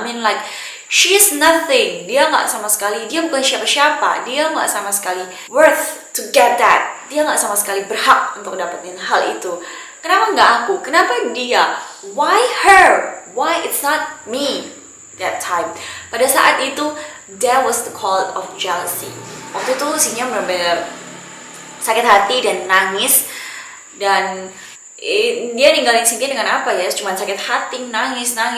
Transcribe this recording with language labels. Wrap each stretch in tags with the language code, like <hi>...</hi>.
<en>I mean like, she is nothing.</en> <id>Dia nggak sama sekali, dia bukan siapa-siapa. Dia nggak sama sekali</id> <en>worth to get that.</en> <id>Dia nggak sama sekali berhak untuk dapetin hal itu. Kenapa nggak aku? Kenapa dia?</id> <en>Why her? Why it's not me? That time.</en> <id>Pada saat itu,</id> <en>that was the call of jealousy.</en> <id>Waktu itu Cynthia benar-benar sakit hati dan nangis. Dan dia ninggalin Cynthia dengan apa ya? Cuma sakit hati, nangis.</id>